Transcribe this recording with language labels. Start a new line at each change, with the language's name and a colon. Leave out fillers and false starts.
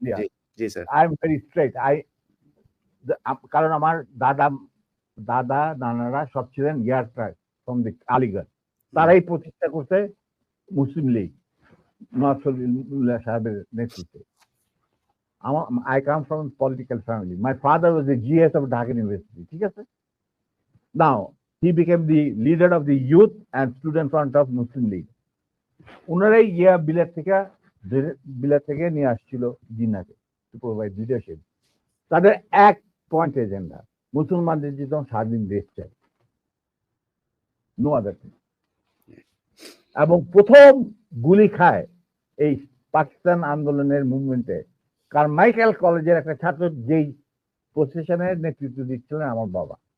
Bangla: G, G sir.
English: I am very straight.
Bangla: কারণ আমার দাদা নানারা সব ছিলেন ফ্রম দি আলিগড়। তারাই প্রতিষ্ঠা করছে মুসলিম লীগ নওয়াজ শরীফুল্লাহ সাহেবের নেতৃত্বে।
English: I come from a political family. My father was the GS of Dhaka University.
Bangla: ঠিক আছে?
English: Now, he became the leader of the youth and student front of Muslim League.
Bangla: ওনারাই গিয়া বিলেত থেকে নিয়ে আসছিল জিন্নাকে
English: To provide leadership.
Bangla: তাদের এক point agenda, মুসলমানদের যেন স্বাধীন দেশ চাই,
English: No other thing.
Bangla: এবং প্রথম গুলি খায় এই পাকিস্তান আন্দোলনের মুভমেন্টে কারমাইকেল কলেজের একটা ছাত্র, যেই প্রসেশনের নেতৃত্ব দিচ্ছিলেন আমার বাবা।